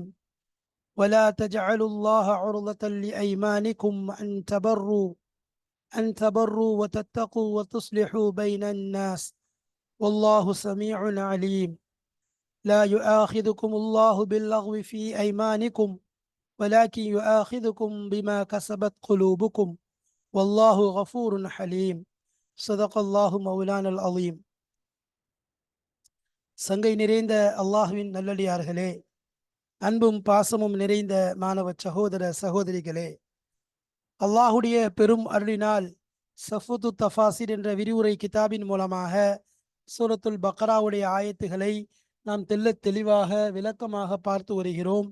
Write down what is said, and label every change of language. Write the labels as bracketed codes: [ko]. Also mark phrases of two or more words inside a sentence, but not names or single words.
[ar] ولا تجعلوا الله عرضة لأيمانكم أن تبروا وتتقوا وتصلحوا بين الناس، والله سميع عليم. لا يؤاخذكم الله باللغو في أيمانكم ولكن يؤاخذكم بما كسبت قلوبكم والله غفور حليم. صدق الله مولانا العظيم. [ta] சங்கை நிறைந்த அல்லாஹ்வின் நல்லடியார்களே, அன்பும் பாசமும் நிறைந்த மாணவ சகோதர சகோதரிகளே, அல்லாஹுடைய பெரும் அருளினால் சஃபுத்து தஃபாசிர் என்ற விரிவுரை கிதாபின் மூலமாக சூரத்துல் பக்ராவுடைய ஆயத்துகளை நாம் தெள்ளத் தெளிவாக விளக்கமாக பார்த்து வருகிறோம்.